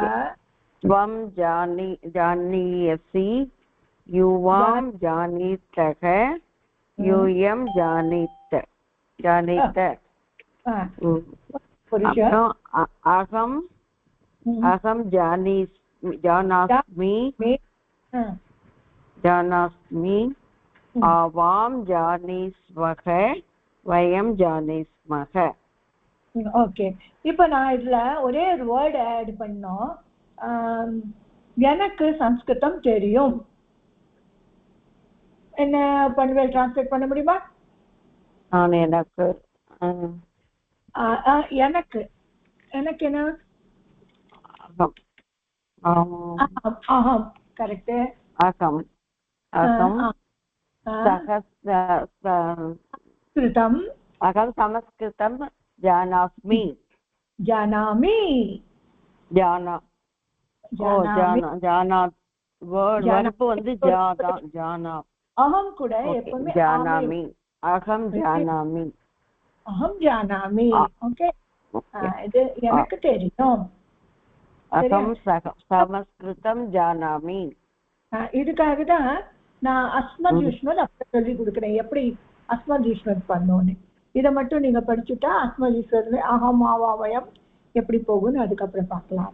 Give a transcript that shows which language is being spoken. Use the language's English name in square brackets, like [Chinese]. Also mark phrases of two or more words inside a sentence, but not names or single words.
[Sanskrit] त्वं जानीयसि युवां जानीतः यूयं जानीत अहं जानास्मि आवां जानीस्मः वयं जानीस्मः. [Tamil] ஓகே, இப்போ நான் இதுல ஒரே ஒரு [English] word add [Tamil] பண்ணோம். எனக்கு சம்ஸ்கிருதம் தெரியும். என்ன பண்ணுவேன், டிரான்ஸ்லேட் பண்ண முடியுமா? எனக்கு எனக்கு எனக்கு என்ன? கரெக்ட். [Sanskrit] அகம் संस्कृतं जानामि. [Tamil] वर्ब வந்து जाना. அகம் கூட எப்பவுமே [Sanskrit] जानामि. अहं जानामि. [Tamil] ஓகே, இது எனக்கு தெரியும். [Sanskrit] अहं संस्कृतं जानामि. [Tamil] இதுக்காக தான் நான் [Sanskrit] अस्मद् युष्मद् [Tamil] அப்படி சொல்லி கொடுக்குறேன், எப்படி [Sanskrit] अस्मद् युष्मद् [Tamil] பண்ணோன்னு. இதை மட்டும் நீங்க படிச்சுட்டா [Sanskrit] अस्मद् युष्मद् अहम् आवां वयम् [Tamil] எப்படி போகும்னு அதுக்கப்புறம் பார்க்கலாம்.